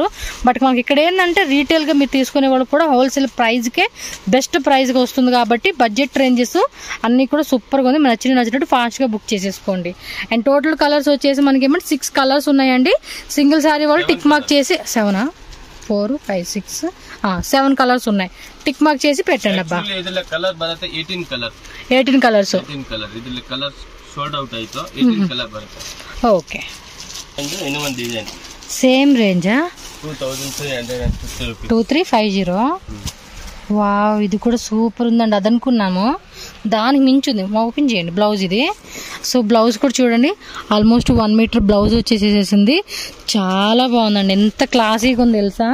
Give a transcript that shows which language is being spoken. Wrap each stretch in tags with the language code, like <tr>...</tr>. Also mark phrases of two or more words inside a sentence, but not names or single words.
<te>బట్ మనకి ఇక్కడ ఏంటంటే రీటైల్ గా మీరు తీసుకునే వాళ్ళు కూడా</te> <en>wholesale price</en> <te>కే</te> <en>best price</en> <te>గా వస్తుంది కాబట్టి</te> <en>budget ranges</en> <te>అన్ని కూడా సూపర్ గా ఉంది. నచ్చినట్టు ఫాస్ట్ గా బుక్ చేసేసుకోండి. అండ్</te> <en>total colors</en> <te>వచ్చేసి మనకి ఏమంటే 6 కలర్స్ ఉన్నాయండి.</te> <en>single saree</en> <te>వాళ్ళు</te> <en>tick mark</en> <te>చేసి 7 4 5 6 7 కలర్స్ ఉన్నాయి.</te> <en>tick mark</en> <te>చేసి పెట్టండి అబ్బా. 18 కలర్స్.</te> <en>sold out</en> <kn>ಆಯ್ತು. 18 ಕಲರ್ ಬರುತ್ತೆ. ಓಕೆ, ಇನ್ನೊಂದು ಡಿಸೈನ್</kn> <te>సేమ్ రేంజా 2350 రూపీస్. 2350. వావ్, ఇది కూడా సూపర్ ఉందండి. అది అనుకున్నాము, దానికి మించి ఉంది. ఓపెన్ చేయండి బ్లౌజ్ ఇది. సో బ్లౌజ్ కూడా చూడండి,</te> <en>almost 1 meter blouse</en> <te>వచ్చేసేసింది. చాలా బాగుందండి, ఎంత క్లాసీగా ఉంది తెలుసా.</te>